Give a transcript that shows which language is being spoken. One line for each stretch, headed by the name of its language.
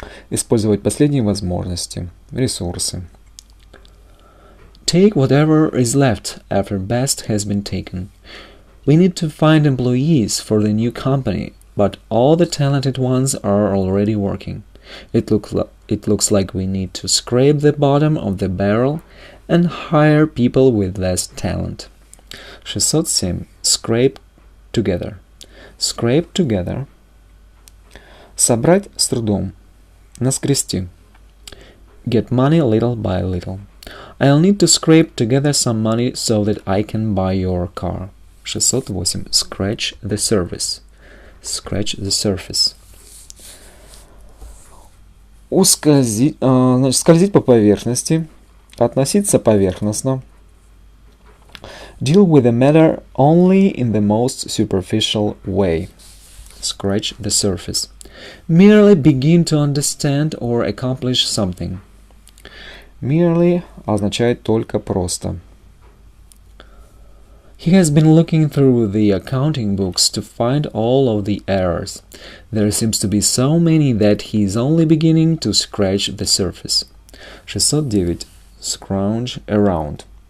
Russian: Использовать последние возможности, ресурсы.
English: Take whatever is left after best has been taken. We need to find employees for the new company, but all the talented ones are already working. It looks like we need to scrape the bottom of the barrel and hire people with less talent. 607. Scrape together. Scrape together.
Russian: Собрать с трудом. Наскрести.
English: Get money little by little. I'll need to scrape together some money so that I can buy your car. 608. Scratch the surface. Scratch the surface.
Russian: Значит, скользить по поверхности. Относиться поверхностно.
English: Deal with the matter only in the most superficial way. Scratch the surface. Merely begin to understand or accomplish something.
Russian: Merely означает только просто.
English: He has been looking through the accounting books to find all of the errors. There seems to be so many that he is only beginning to scratch the surface. 609. Scrounge around.